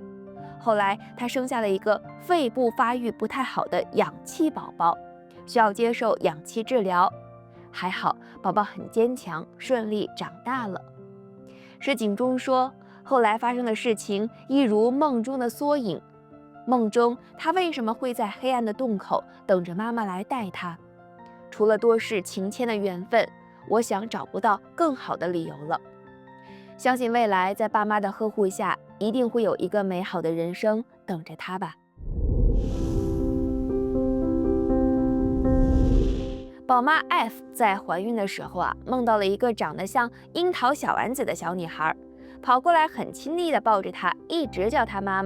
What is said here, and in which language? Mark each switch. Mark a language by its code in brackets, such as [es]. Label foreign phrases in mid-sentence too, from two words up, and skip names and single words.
[zh] 後來她生下了一個肺部發育不太好的氧氣寶寶，需要接受氧气治療。還好寶寶很堅強，順利長大了。詩景中說，後來發生的事情一如夢中的縮影。夢中他為什麼會在黑暗的洞口等着媽媽來帶他？除了多世情牽的緣分，我想找不到更好的理由了。相信未來在爸媽的呵護下，一定會有一個美好的人生等着他吧。寶媽 F 在懷孕的時候夢到了一個長得像櫻桃小丸子的小女孩，跑過來很親昵地抱着她，一直叫她媽媽。